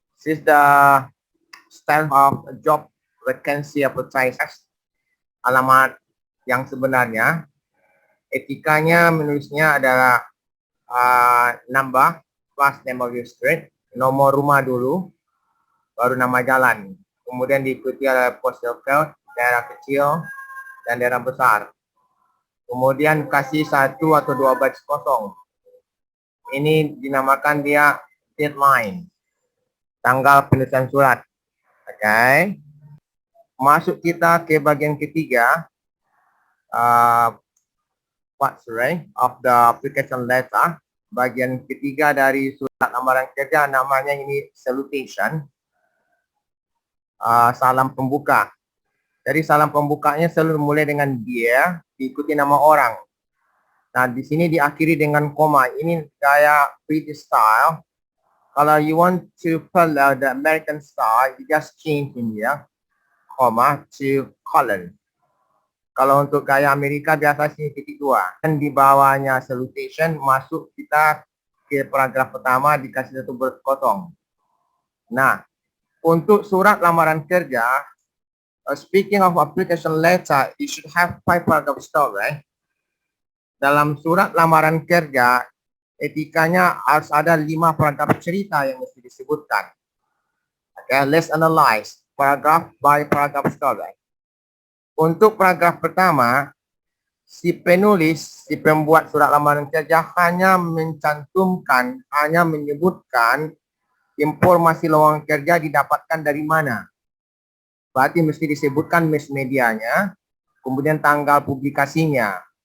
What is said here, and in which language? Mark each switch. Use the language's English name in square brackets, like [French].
[English] This is the style of job vacancy advertisement. [Indonesian] Alamat yang sebenarnya. Etikanya menulisnya adalah [English] number plus name of your street, [Indonesian] nomor rumah dulu, baru nama jalan. Kemudian diikuti oleh postal code, daerah kecil, dan daerah besar. Kemudian kasih satu atau dua baris kosong. Ini dinamakan dia deadline, tanggal penulisan surat. Oke. Masuk kita ke bagian ketiga. [English] Part 3 of the application letter. [Indonesian] Bagian ketiga dari surat lamaran kerja, namanya ini salutation. Salam pembuka. Jadi salam pembukanya selalu mulai dengan dia, diikuti nama orang. Nah, di sini diakhiri dengan koma. Ini gaya British style. [English] Kalau you want to follow the American style, you just change in here, comma to colon. [Indonesian] Kalau untuk gaya Amerika biasa sini titik dua. Dan di bawahnya salutation, masuk kita ke paragraf pertama dikasih satu berkotong. Nah, untuk surat lamaran kerja, [English] speaking of application letter, you should have 5 paragraph story. [Indonesian] Dalam surat lamaran kerja, etikanya harus ada 5 paragraf cerita yang mesti disebutkan. [English] Okay, let's analyze paragraph by paragraph story. [Indonesian] Untuk paragraf pertama, si penulis, si pembuat surat lamaran kerja hanya mencantumkan, hanya menyebutkan informasi lowongan kerja didapatkan dari mana. Berarti mesti disebutkan mass medianya, kemudian tanggal publikasinya.